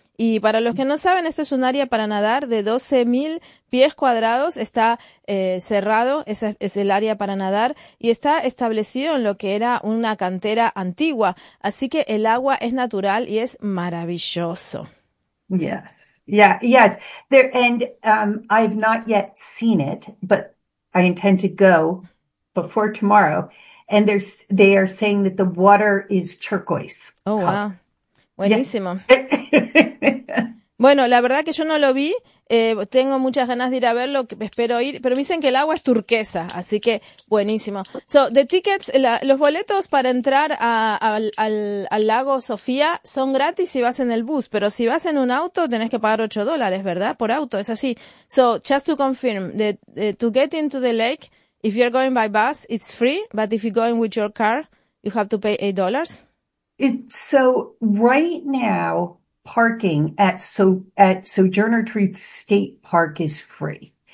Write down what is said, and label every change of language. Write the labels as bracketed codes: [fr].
[es] Y para los que no saben, esto es un área para nadar de 12.000 pies cuadrados. Está cerrado, es el área para nadar, y está establecido en lo que era una cantera antigua. Así que el agua es natural y es maravilloso. [en] Yes, yeah, yes. And I've not yet seen it, but I intend to go before tomorrow. And they are saying that the water is turquoise. Oh, wow. Buenísimo. [es] Bueno, la verdad que yo no lo vi. Tengo muchas ganas de ir a verlo. Espero ir. Pero me dicen que el agua es turquesa. Así que buenísimo. [en] So, the tickets, [es] los boletos para entrar al lago Sofía son gratis si vas en el bus. Pero si vas en un auto, tenés que pagar $8, ¿verdad? Por auto. Es así. [en] So, just to confirm, to get into the lake, if you're going by bus, it's free. But if you're going with your car, you have to pay $8. So right now, parking at Sojourner Truth State Park is free.